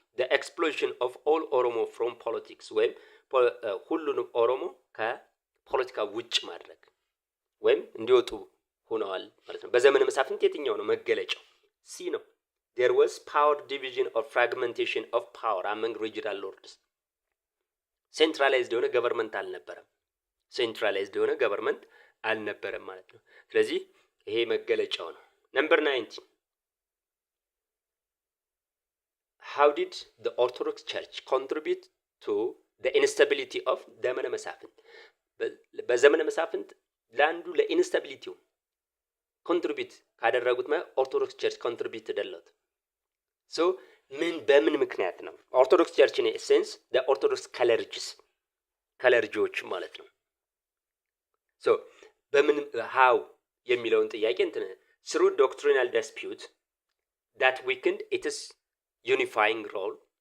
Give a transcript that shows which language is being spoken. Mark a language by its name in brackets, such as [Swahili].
[English] the explosion of all Oromo from politics [Amharic] ወይም ሁሉንም ኦሮሞ ከፖለቲካ ውጭ ማድረግ ወይም እንዲወጡ ሆነዋል ማለት ነው። በዘመነ መሳፍንት የትኛው ነው መገለጫው? ሲ ነው። [English] there was power division or fragmentation of power among regional lords centralized [Amharic] የሆነ ገቨርንመንት አልነበረም። ሴንትራላይዝድ የሆነ ገቨርንመንት አልነበረም ማለት ነው። ስለዚህ ይሄ መገለጫው ነው። ነምበር 19 [English] how did the Orthodox Church contribute to the instability of ዘመነ መሳፍንት? [Amharic] በዘመነ መሳፍንት ለአንዱ ለኢንስታቢሊቲው ኮንትሪቢዩት ካደረጉት ኦርቶዶክስ ቸርች ኮንትሪቢዩት ተደለት ሶ በምን ምክንያት ነው? ኦርቶዶክስ ቸርች ኢን ኤሴንስ the Orthodox ከለርጂዎች ማለት ነው። ሶ በምን how የሚለውን ጥያቄ እንትን [English] through doctrinal dispute that weakened its unifying role